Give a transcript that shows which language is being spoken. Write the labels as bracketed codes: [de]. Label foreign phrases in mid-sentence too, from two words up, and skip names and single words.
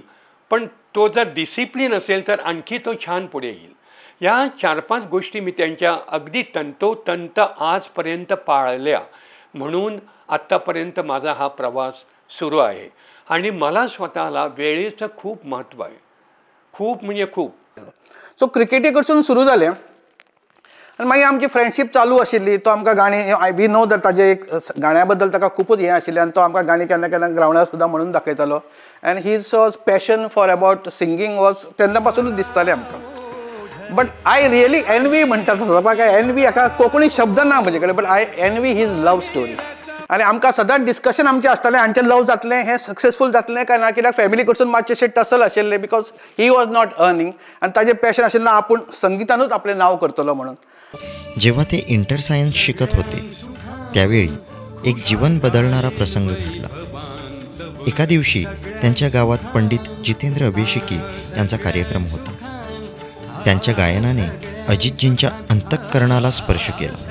[mr] पण तो जर डिसिप्लिन असेल तर आणखी तो छान पुढे येईल. या 4-5 गोष्टी मी त्यांच्या अगदी तंतोतंत आजपर्यंत पाळल्या, म्हणून आत्तापर्यंत माझा हा प्रवास सुरू आहे. आणि मला स्वतःला वेळेचं खूप महत्त्व आहे, खूप म्हणजे खूप. [kok] सो क्रिकेटी कडसून सुरू जालें आनी मागीर आमची फ्रेंडशीप चालू आशिल्ली. तो आमकां गाणी, [en] we know that [kok] ताजे एक गाण्या बद्दल ताका खूपच हें आशिल्लें आनी तो आमकां गाणी केन्ना केन्ना ग्रावंडार सुद्दां म्हणून दाखयतालो. [en] आनी his passion for about singing was [kok] तेन्ना पासूनच दिसतालें आमकां. [en] but I really envy [kok] म्हणटा तसो, काय एनवी हाका कोंकणी शब्द ना म्हजे कडेन, [en] but I envy his love story. [kok] आनी आमकां सदांच डिस्कशन आमचें आसतालें हांचें लव जातलें, हें सक्सेसफूल जातलें काय ना, कित्याक फॅमिली कडसून मातशें टसल आशिल्लें, [en] because he was not earning. [kok] आनी ताजें पॅशन आशिल्लें आपूण संगितानूच आपलें नांव करतलो म्हणून. [mr] जेव्हा ते [en] inter science [mr] शिकत होते त्यावेळी एक जीवन बदलणारा प्रसंग घडला. एका दिवशी त्यांच्या गावात पंडित जितेंद्र अभिषेकी यांचा कार्यक्रम होता. त्यांच्या गायनाने अजितजींच्या अंतःकरणाला स्पर्श केला.